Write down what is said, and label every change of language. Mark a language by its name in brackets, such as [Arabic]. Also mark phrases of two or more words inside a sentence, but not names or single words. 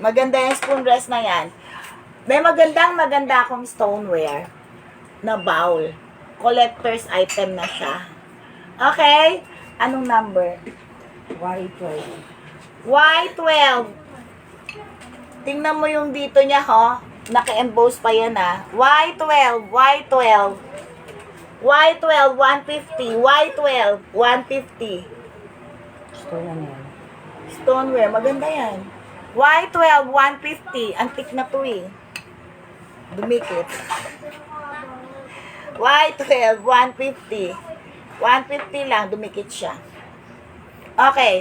[Filipino] Maganda yung [English] spoon rest [Filipino] na yan. May maganda akong stoneware na bowl. [English] Collector's item [Filipino] na siya. Okay? Anong number? Y12. Y12. Tingnan mo yung dito niya, ho. Naka-emboss pa yan, ha. Y12. Y12. Y12, 150. Y12, 150. Store ano yan? Stoneware, maganda yan. Y12, 150. Antik na to eh. Dumikit. Y12, 150. 150 lang, dumikit siya. Okay.